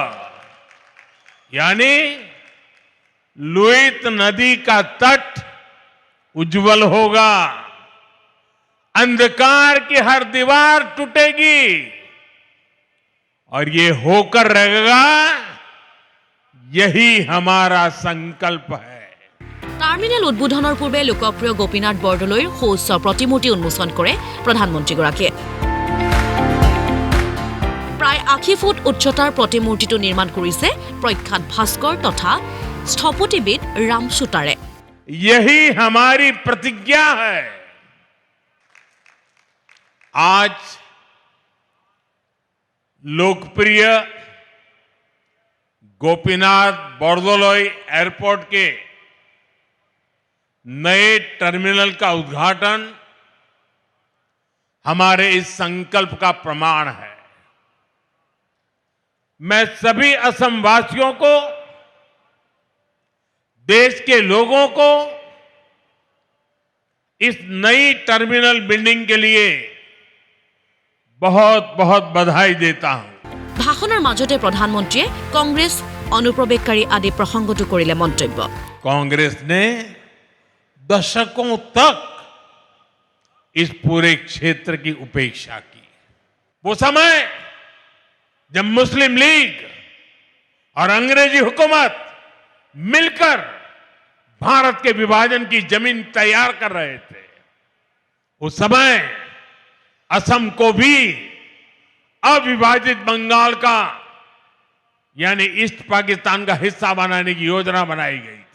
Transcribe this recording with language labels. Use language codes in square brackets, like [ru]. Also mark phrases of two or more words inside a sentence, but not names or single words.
[hi] यानी लुइत नदी का तट उज्जवल होगा, अंधकार की हर दीवार टूटेगी और ये होकर रहेगा, यही हमारा संकल्प है। [as] টাৰ্মিনেল উদ্বোধনৰ পূৰ্বে লোকপ্ৰিয় গোপীনাথ বৰদলৈৰ সৌচ্চ প্ৰতিমূৰ্তি উন্মোচন কৰে প্ৰধানমন্ত্ৰীগৰাকীয়ে। প্ৰায় ৮০ ফুট উচ্চতাৰ প্ৰতিমূৰ্তিটো নিৰ্মাণ কৰিছে প্ৰখ্যাত ভাস্কৰ তথা স্থপতিবিদ ৰাম সুতাৰে। [hi] यही हमारी प्रतिज्ञा है। आज लोकप्रिय गोपीनाथ बोरदोलोई एयरपोर्ट के नए टर्मिनल का उद्घाटन हमारे इस संकल्प का प्रमाण है। मैं सभी असम वासियों को, देश के लोगों को इस नई [en] terminal building [hi] के लिए बहुत बहुत बधाई देता हूं। [as] ভাষণৰ মাজতে প্ৰধানমন্ত্ৰীয়ে কংগ্ৰেছ অনুপ্ৰৱেশকাৰী আদি প্ৰসংগটো কৰিলে মন্তব্য। [hi] कांग्रेस ने दशकों तक इस पूरे क्षेत्र की उपेक्षा की। वो समय जब मुस्लिम लीग और अंग्रेजी हुकूमत मिलकर भारत के विभाजन की जमीन तैयार कर रहे थे, उस समय असम को भी अविभाजित बंगाल का यानी ईस्ट पाकिस्तान का हिस्सा बनाने की योजना बनाई गई थी।